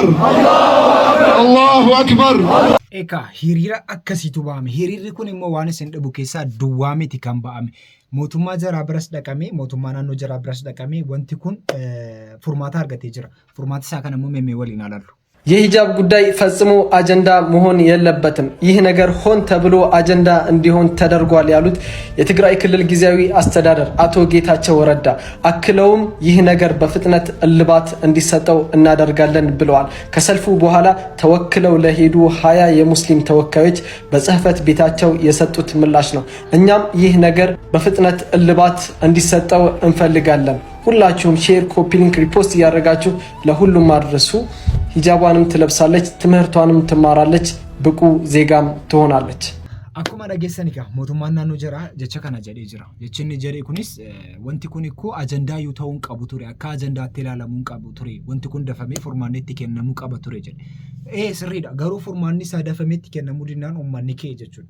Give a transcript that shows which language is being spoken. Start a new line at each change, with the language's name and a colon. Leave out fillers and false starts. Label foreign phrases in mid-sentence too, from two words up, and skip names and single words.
Arabic: Allahu Akbar.
Oromo: Eka hiriira akkasiitu ba'ame. Hiriirri kun immoo waan isin dhibu keessaa duwwaa miti kan ba'ame. Mootummaa jaraa biras dhaqamee mootummaa naannoo jaraa biras dhaqamee wanti kun furmaata argatee jira. Furmaata isaa kana immoo mee waliin ilaallu.
Amharic: የሂጃብ ጉዳይ ፈጽሞ አጀንዳ መሆን የለበትም። ይህ ነገር ሆን ተብሎ አጀንዳ እንዲሆን ተደርጓል ያሉት የትግራይ ክልል ጊዜያዊ አስተዳደር አቶ ጌታቸው ረዳ አክለውም ይህ ነገር በፍጥነት እልባት እንዲሰጠው እናደርጋለን ብለዋል። ከሰልፉ በኋላ ተወክለው ለሄዱ 20 የሙስሊም ተወካዮች በጽህፈት ቤታቸው የሰጡት ምላሽ ነው። እኛም ይህ ነገር በፍጥነት እልባት እንዲሰጠው እንፈልጋለን። ሁላችሁም
English: share, copy link, repost
Amharic: እያደረጋችሁ ለሁሉም አድርሱ። ሂጃቧንም ትለብሳለች፣ ትምህርቷንም ትማራለች፣ ብቁ ዜጋም ትሆናለች።
Oromo: Akkuma dhageessani egaa mootummaan naannoo jaraa jecha kana jedhee jira. Jechi inni jedhe kunis wanti kun ikkoo ajandaa yoo ta'uu hin qabu ture. Akka ajandaatti ilaalamuu hin qabu ture. Wanti kun dafamee furmaanni itti kennamuu qaba ture jedhe. Sirriidha. Garuu furmaanni isaa dafamee itti kennamuu dinnaan uummanni ka'e jechuudha.